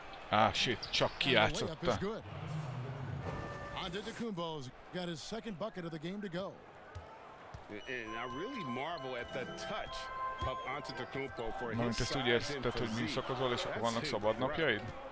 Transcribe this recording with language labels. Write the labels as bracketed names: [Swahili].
[English] Ah, shit, [Hungarian] csak kijátszotta. [English] Antetokounmpo's got his second bucket of the game to go. And I really marvel at the touch of Antetokounmpo for his [Hungarian] Mármint ezt úgy érted, hogy műszakozol, és akkor vannak szabad napjaid?